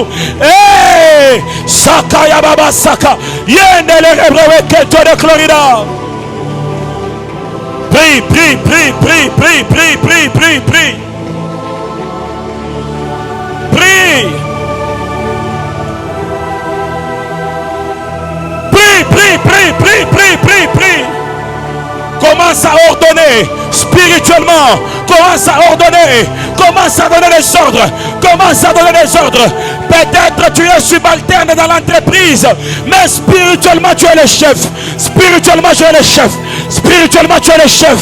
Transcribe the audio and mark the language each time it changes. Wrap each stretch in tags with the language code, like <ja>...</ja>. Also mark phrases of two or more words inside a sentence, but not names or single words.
<fr>Hey, Sakaya Baba Saka, Yendele Rebrewe Keto de Florida. Prie, prie, prie, prie, prie, prie, prie, prie, prie. Prie. Prie, prie, prie, prie, prie, prie. Commence à ordonner spirituellement. Commence à ordonner. Commence à donner les ordres. Commence à donner les ordres. Peut-être tu es subalterne dans l'entreprise, mais spirituellement tu es le chef. Spirituellement tu es le chef. Spirituellement tu es le chef.</fr>